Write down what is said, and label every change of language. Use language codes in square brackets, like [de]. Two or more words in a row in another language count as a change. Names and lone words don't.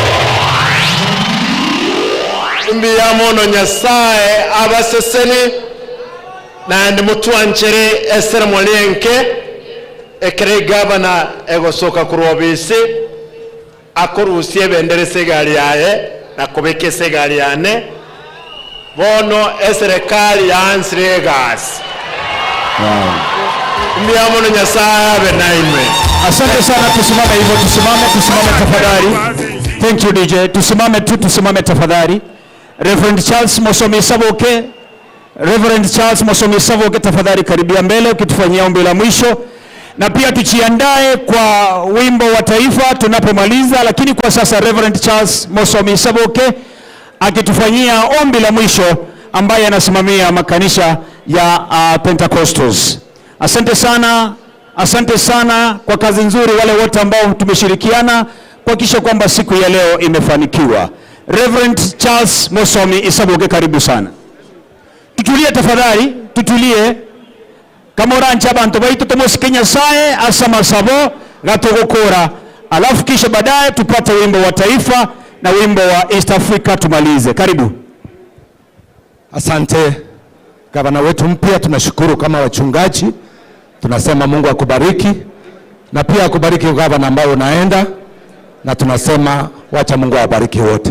[guz] mbiya mono nyasaye abaseseni na ndi mutuanchere esere molenke ekere governor egosoka kurobisi akorusie bendere segali yae na kubeke segali yane bono eserekali yansire gas. Mbiamo na nyasaye benaime. [sw] Asante sana, tusimame hivyo, tusimame tafadhali. [en] Thank you DJ. [sw] Tusimame tafadhali. [en] Reverend Charles Mosomi Saboke. [sw] Reverend Charles Mosomi Saboke tafadhali karibia mbele ukitufanyia ombi la mwisho. Na pia tujiandae kwa wimbo wa taifa tunapomaliza, lakini kwa sasa Reverend Charles Mosomi Saboke akitufanyia ombi la mwisho ambaye anasimamia makanisa ya Pentecostals. Asante sana kwa kazi nzuri wale wote ambao tumeshirikiana kuhakikisha kwamba siku ya leo imefanikiwa. Reverend Charles Mosomi Saboke karibu sana. Tutulie tafadhali, tutulie. [guz] Kama orancha abantu baitu tomosikenya sae asama sabo gatogokora. [sw] Alafu kisha baadaye tupate wimbo wa taifa na wimbo wa East Africa tumalize. Karibu. Asante gavana wetu mpya, tunashukuru kama wachungaji. Tunasema Mungu akubariki na pia akubariki gavana ambao unaenda, na tunasema wacha Mungu awabariki wote.